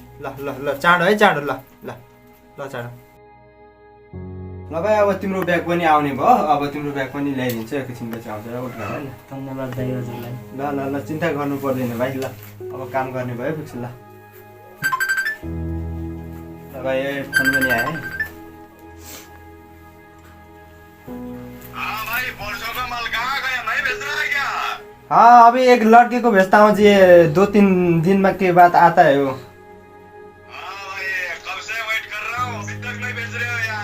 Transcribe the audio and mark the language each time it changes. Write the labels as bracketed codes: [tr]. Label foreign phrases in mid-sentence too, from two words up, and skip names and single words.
[ne] ल ल ल चाँडो है, चाँडो। ल ल ल चाँडो। ल भाइ अब तिम्रो ब्याग पनि आउने भयो अब तिम्रो ब्याग पनि ल्याइदिन्छु एकैछिनपछि आउँछ र उठ घर ल धन्यवाद दाइ हजुरलाई ल ल ल चिन्ता गर्नु पर्दैन भाइ ल अब काम गर्ने भयो फिक्स ल भाई फोन पनि आयो है [hi] हाँ भाई परसों का माल कहाँ गया नहीं बेच रहा है क्या? हाँ अभी एक लड़के को भेजता हूँ जी 2-3 दिन में के बाद आता है वो हाँ भाई कब से वेट कर रहा हूँ अभी तक नहीं बेच रहे हो यार।